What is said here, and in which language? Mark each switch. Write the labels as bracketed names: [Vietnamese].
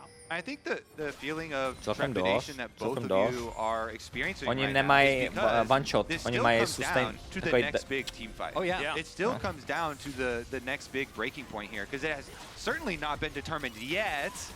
[English] I think the feeling of trepidation that both of you are experiencing [Czech] oni nemají one shot, oni mají sustain. Takový [English] big team fight. Oh yeah. It still comes down to the next big breaking point here, because it has certainly not been determined yet.